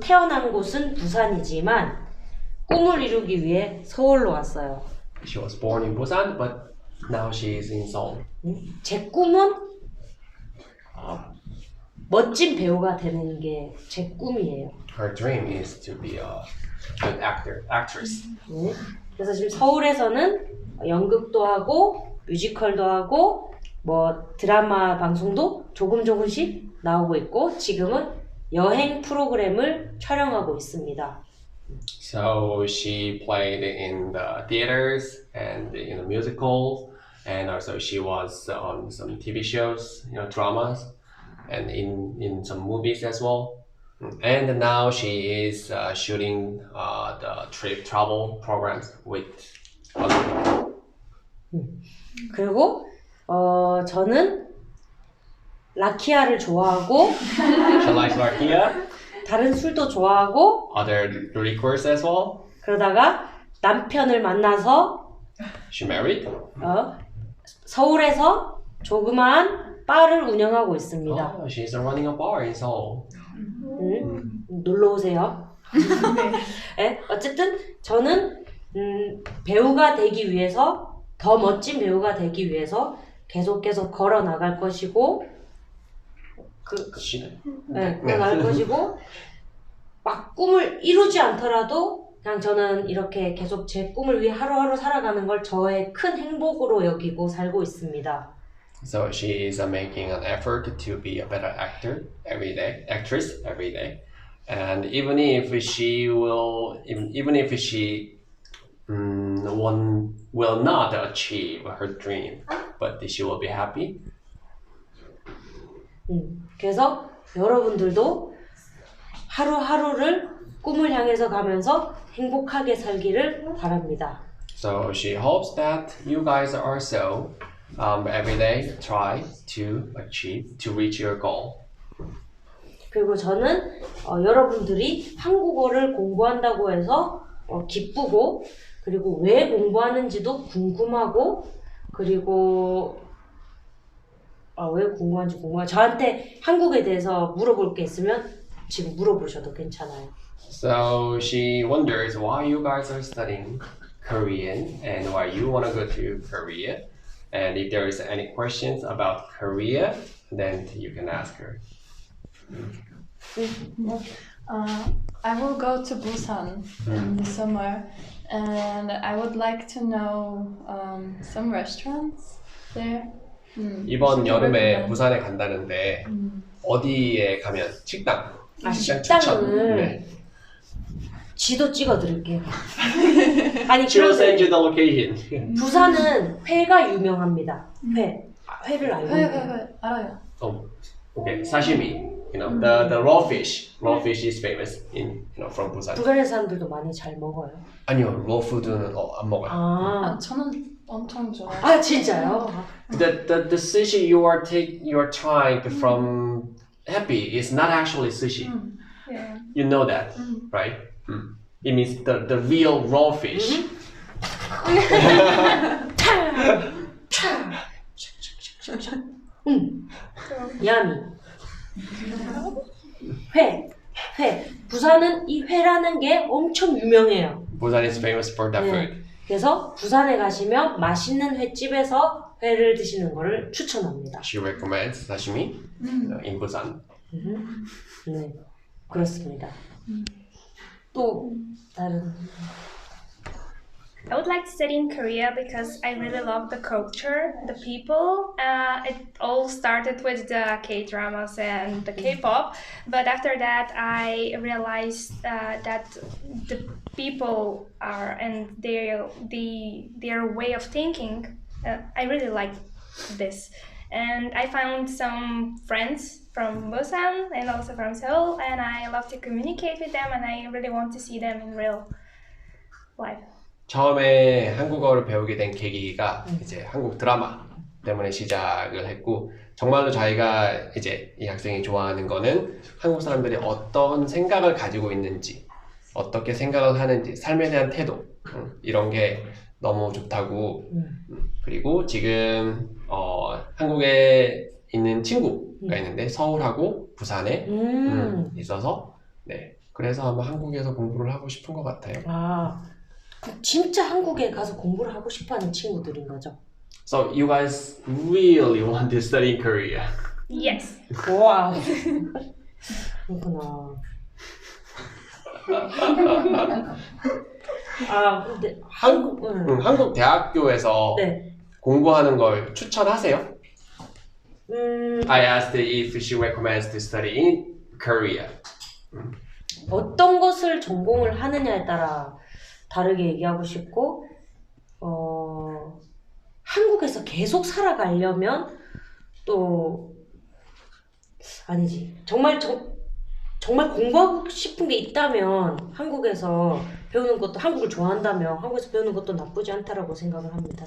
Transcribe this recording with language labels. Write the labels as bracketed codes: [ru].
[ko] 태어난 곳은 부산이지만 꿈을 이루기 위해 서울로 왔어요. [en] She was born in Busan, but now she is in Seoul. [ko] 제 꿈은 멋진 배우가 되는 게 제 꿈이에요. [en] Her dream is to be a good actress. [ko] 그래서 지금 서울에서는 연극도 하고 뮤지컬도 하고 뭐 드라마 방송도 조금씩 나오고 있고 지금은 여행 프로그램을 촬영하고 있습니다. [en] So she played in the theaters and in the musicals, and also she was on some TV shows, dramas, and in some movies as well. And now she is shooting the travel programs with other people. [ko] 그리고 저는 라키아를 좋아하고 [en] She likes rakia, [ko] 다른 술도 좋아하고 [en] other liquors as well. [ko] 그러다가 남편을 만나서 [en] She married. [ko] 서울에서 조그마한 바를 운영하고 있습니다. [en] Oh, she's running a bar in Seoul. [ko] 놀러 오세요. 네, 어쨌든 저는 배우가 되기 위해서 더 멋진 배우가 되기 위해서 계속 걸어 나갈 것이고 나갈 것이고 막 꿈을 이루지 않더라도 그냥 저는 이렇게 계속 제 꿈을 위해 하루하루 살아가는 걸 저의 큰 행복으로 여기고 살고 있습니다. [en] So she is making an effort to be a better actress every day. And even if she will not achieve her dream, but she will be happy. [ko] 그래서 여러분들도 하루하루를 꿈을 향해서 가면서 행복하게 살기를 바랍니다. [en] So she hopes that you guys also every day try to reach your goal. [ko] 그리고 저는 여러분들이 한국어를 공부한다고 해서 기쁘고 그리고 왜 공부하는지도 궁금하고 그리고 왜 궁금한지 저한테 한국에 대해서 물어볼 게 있으면 지금 물어보셔도 괜찮아요. [en] So she wonders why you guys are studying Korean and why you want to go to Korea. And if there is any questions about Korea, then you can ask her. I will go to Busan in the summer, and I would like to know some restaurants there. [ko] 이번 여름에 부산에 간다는데 어디에 가면 식당 식당을 네. 지도 찍어 드릴게요. 아니 She will send you the location. 부산은 회가 유명합니다. 회를 알고 있나요? 회 알아요. [en] Okay, sashimi. The raw fish. Raw fish is famous from Busan. [ko] 불가리아 사람들도 많이 잘 먹어요. 아니요, raw food는 안 먹어요. 저는 엄청 좋아해요. 진짜요? [en] The sushi you are trying from Happy is not actually sushi. Yeah. You know that, right? It means the real raw fish. [ko] 야미. 회. 회. 부산은 이 회라는 게 엄청 유명해요. [en] Busan is famous for that [ko] 네. [en] food. [ko] 그래서 부산에 가시면 맛있는 횟집에서 회를 드시는 거를 추천합니다. [en] She recommends sashimi in Busan. [ko] 네, 그렇습니다. 또 다른 [en] I would like to study in Korea because I really love the culture, the people. It all started with the K-dramas and the K-pop, but after that I realized that the people are and their way of thinking. I really like this, and I found some friends from Busan and also from Seoul, and I love to communicate with them, and I really want to see them in real life. [ko] 처음에 한국어를 배우게 된 계기가 이제 한국 드라마 때문에 시작을 했고, 정말로 저희가 이제 이 학생이 좋아하는 거는 한국 사람들이 어떤 생각을 가지고 있는지, 어떻게 생각을 하는지, 삶에 대한 태도, 이런 게 너무 좋다고. 그리고 지금 한국에 있는 친구가 있는데 서울하고 부산에 있어서, 네, 그래서 아마 한국에서 공부를 하고 싶은 것 같아요. 아, 진짜 한국에 가서 공부를 하고 싶어하는 친구들인 거죠? [en] So you guys really want to study in Korea? Yes. [ko] 와우. 그렇구나. 아, 근데 한국 대학교에서 네. 공부하는 걸 추천하세요? [en] I asked if she recommends to study in Korea. [ko] 어떤 것을 전공을 하느냐에 따라 다르게 얘기하고 싶고, 한국에서 계속 살아가려면 또 아니지. 정말 공부하고 싶은 게 있다면 한국에서 배우는 것도, 한국을 좋아한다면 한국에서 배우는 것도 나쁘지 않다라고 생각을 합니다.